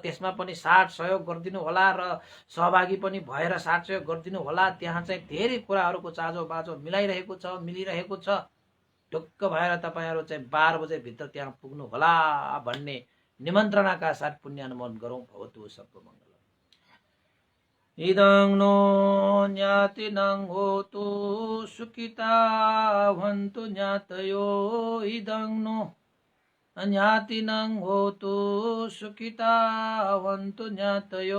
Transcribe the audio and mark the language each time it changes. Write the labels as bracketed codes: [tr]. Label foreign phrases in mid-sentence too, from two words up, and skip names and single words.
[ne] त्यसमा पनि साथ सहयोग गरिदिनु होला र सहभागी पनि भएर साथ सहयोग गरिदिनु होला। त्यहाँ चाहिँ धेरै कुराहरूको चाँजो बाँचो मिलाइरहेको छ, मिलिरहेको छ। ढुक्क भएर तपाईहरु चाहिँ 12 बजे भित्र त्यहाँ पुग्नु होला भन्ने निमन्त्रणाका साथ पुण्यानुमोदन गरौँ। [sa] भवतु सर्वमङ्गलम्। [pi] इदं नो ज्ञातिनं होतु सुखिता भवन्तु ज्ञातयो। इदं नो ज्ञातिनं होतु सुखिता भवन्तु ज्ञातयो।